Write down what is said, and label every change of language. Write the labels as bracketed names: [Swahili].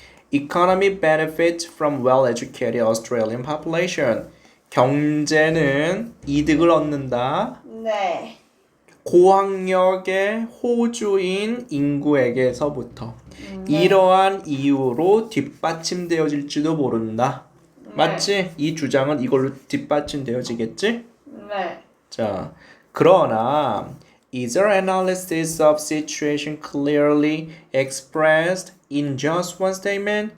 [English] Economy benefits from well-educated Australian population. [Korean] 경제는 이득을 얻는다. 네. 고학력의 호주인 인구에게서부터. 이러한 이유로 뒷받침되어질지도 모른다. 맞지? 이 주장은 이걸로 뒷받침되어지겠지? 네. 자, 그러나 [English] is our analysis of situation clearly expressed in just one statement?